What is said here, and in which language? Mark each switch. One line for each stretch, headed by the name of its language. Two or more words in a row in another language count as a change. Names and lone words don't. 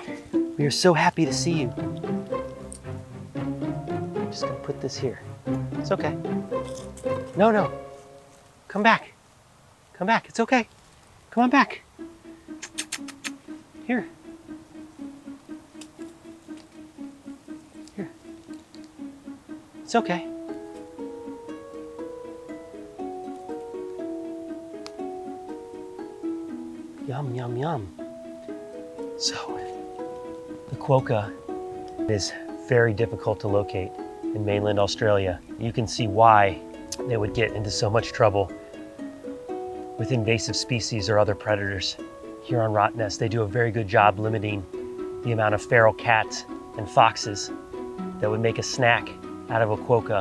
English: We are so happy to see you. I'm just gonna put this here. It's okay. No, no. Come back. Come back. It's okay. Come on back. Here. Here. It's okay. Yum, yum, yum. So, the quokka is very difficult to locate in mainland Australia. You can see why they would get into so much trouble with invasive species or other predators. Here on Rottnest, they do a very good job limiting the amount of feral cats and foxes that would make a snack out of a quokka.